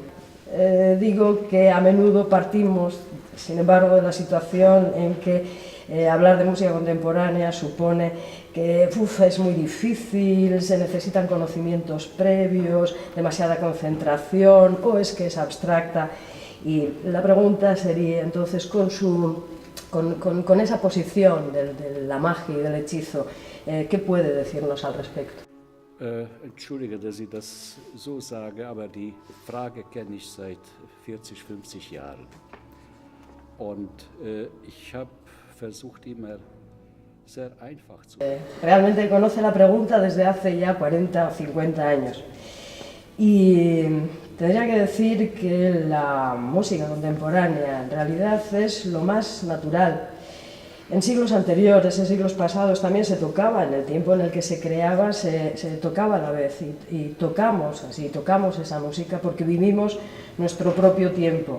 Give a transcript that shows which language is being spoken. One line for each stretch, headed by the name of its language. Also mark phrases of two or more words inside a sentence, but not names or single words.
Spanish: Digo que a menudo partimos, sin embargo, de la situación en que hablar de música contemporánea supone que es muy difícil, se necesitan conocimientos previos, demasiada concentración, o es que es abstracta. Y la pregunta sería entonces, con esa posición de la magia y del hechizo, ¿qué puede decirnos al respecto?
German: Entschuldige, dass ich das so sage, aber die Frage kenne ich seit 40, 50 Jahren. Und ich habe versucht, immer sehr einfach zu sein.
Spanish: Realmente conoce la pregunta desde hace ya 40 o 50 años. Y tendría que decir que la música contemporánea en realidad es lo más natural. En siglos anteriores, en siglos pasados, también se tocaba, en el tiempo en el que se creaba, se tocaba a la vez, y tocamos esa música porque vivimos nuestro propio tiempo.